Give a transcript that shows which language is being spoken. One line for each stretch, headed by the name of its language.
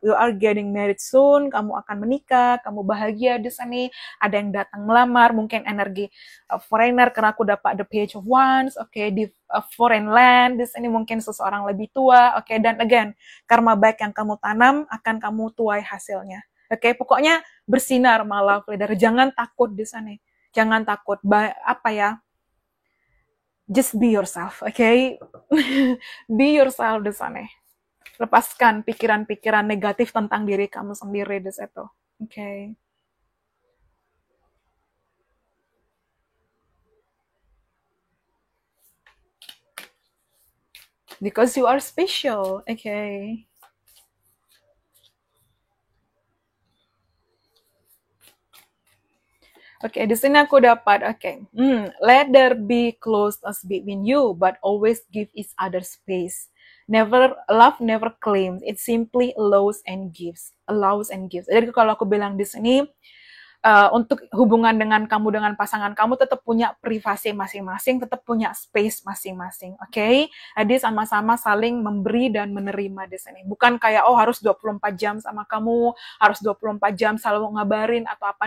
Indonesian: You are getting married soon, kamu akan menikah, kamu bahagia di sini. Ada yang datang melamar, mungkin energi foreigner, karena aku dapat the Page of Wands, oke, di foreign land, di sini mungkin seseorang lebih tua, oke. Dan again, karma baik yang kamu tanam akan kamu tuai hasilnya. Oke, pokoknya bersinar malah, leader. Jangan takut di sana. Jangan takut, apa ya, just be yourself, okay? Be yourself di sana. Lepaskan pikiran-pikiran negatif tentang diri kamu sendiri di situ, okay?
English: Because you are special, okay? Oke, di sini aku dapat, let there be closeness between you, but always give each other space. Love never claims, it simply allows and gives. Allows and gives.
Indonesian: Jadi kalau aku bilang di sini, untuk hubungan dengan kamu dengan pasangan kamu tetap punya privasi masing-masing, tetap punya space masing-masing, oke? Jadi sama-sama saling memberi dan menerima di sini. Bukan kayak, oh harus 24 jam sama kamu, harus 24 jam selalu ngabarin atau apa.